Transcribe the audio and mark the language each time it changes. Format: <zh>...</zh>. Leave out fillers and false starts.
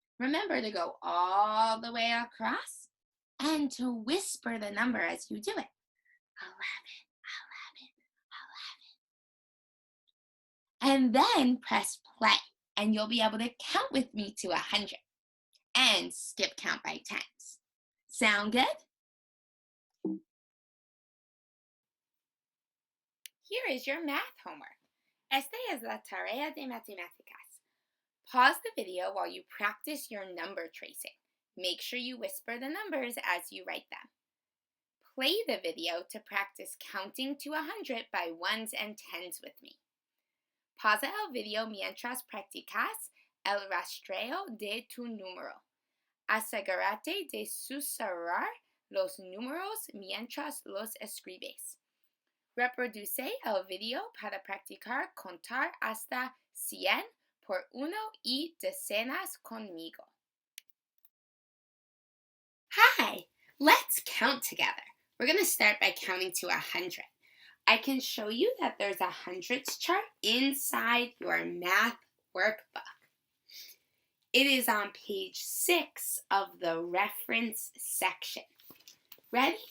<en>Remember to go all the way across and to whisper the number as you do it. 11, 11, 11. And then press play, and you'll be able to count with me to 100 and skip count by tens. Sound good? Here is your math homework.</en> <es>Esta es la tarea de matemáticas.</es> <en>Pause the video while you practice your number tracing. Make sure you whisper the numbers as you write them. Play the video to practice counting to 100 by ones and tens with me.</en> <es>Pausa el video mientras practicas el rastreo de tu número. Asegúrate de susurrar los números mientras los escribes. Reproduce el video para practicar contar hasta 100 por 1 y decenas conmigo.</es> <en>Hi, let's count together. We're going to start by counting to 100. I can show you that there's a hundreds chart inside your math workbook. It is on page 6 of the reference section. Ready?</en>